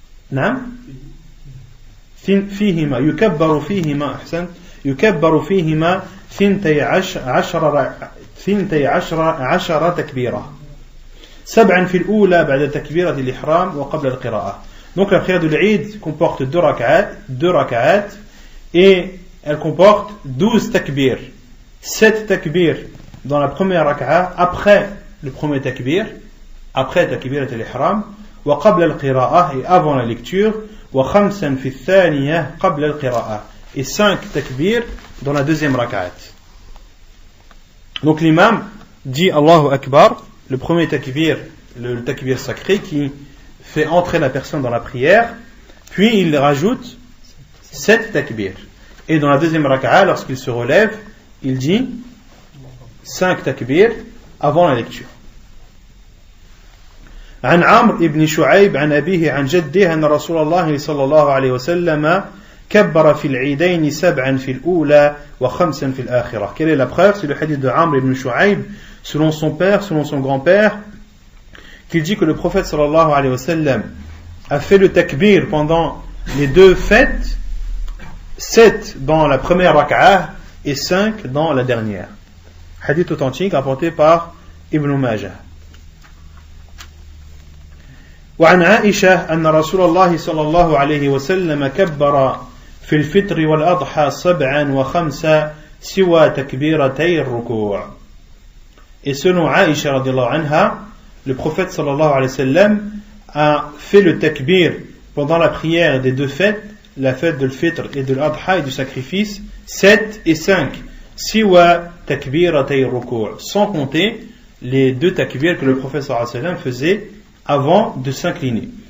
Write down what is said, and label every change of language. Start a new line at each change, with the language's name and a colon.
Arabic: نعم فيهما يكبر فيهما أحسن يكبر فيهما 12 تكبيرة 7 في الأولى بعد تكبيرة الإحرام وقبل القراءة.
French: Donc la prière de l'Eid comporte 2 rak'at et elle comporte 12 takbir, 7 takbir dans la première rak'a après le premier takbir, après takbirat al-ihram,
Arabic: wa qabla al-qira'ah,
French: et avant la lecture,
Arabic: wa khamsan fi al-thaniyah qabla al-qira'ah,
French: et 5 takbir dans la deuxième rak'at. Donc l'imam dit Allahu Akbar, le premier takbir, le takbir sacré qui fait entrer la personne dans la prière, puis il rajoute 7 takbir. Et dans la deuxième rak'a, lorsqu'il se relève, il dit 5 takbir avant la lecture.
Arabic: عن عمرو بن شعيب عن أبيه عن جده أن رسول الله صلى الله عليه وسلم كبر في العيدين 7 في الأولى و5 في الآخرة.
French: Quelle est la preuve? C'est le hadith de Amr ibn Shu'aib, selon son père, selon son grand-père, qu'il dit que le prophète sallallahu alayhi wa sallam a fait le takbir pendant les 2 fêtes, 7 dans la première rak'ah et 5 dans la dernière. Hadith authentique rapporté par Ibn Majah.
Arabic: وعن عائشة أن رسول الله صلى الله عليه وسلم كبر في الفطر والأضحى 7 و5 سوى تكبيرتي الركوع.
French: Et selon Aïcha radiallahu anha, le prophète sallallahu alayhi wa sallam a fait le takbir pendant la prière des 2 fêtes, la fête de l'Fitr et de l'Adha et du sacrifice, 7 et 5.
Arabic: Siwa takbiratay ruku',
French: sans compter les 2 takbirs que le prophète sallallahu alayhi wa sallam faisait avant de s'incliner.